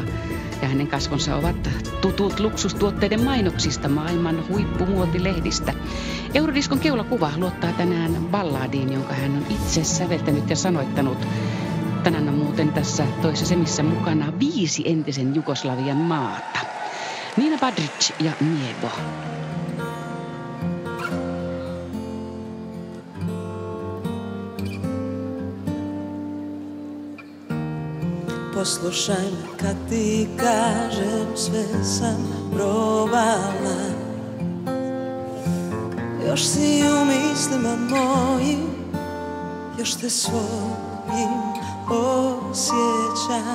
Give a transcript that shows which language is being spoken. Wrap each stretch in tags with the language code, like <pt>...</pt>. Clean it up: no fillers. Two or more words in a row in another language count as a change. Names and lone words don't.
<fi>Ja hänen kasvonsa ovat tutut luksustuotteiden mainoksista maailman huippumuotilehdistä. Eurodiskon keulakuva luottaa tänään balladiin, jonka hän on itse säveltänyt ja sanoittanut. Tänään on muuten tässä toisessa semissä mukana 5 entisen Jugoslavian maata. Nina Badrić ja Niebo.</fi> <hr>Poslušaj me kad ti kažem, sve sam probala. Još si u mislima mojim, još te svojim osjećam.</hr>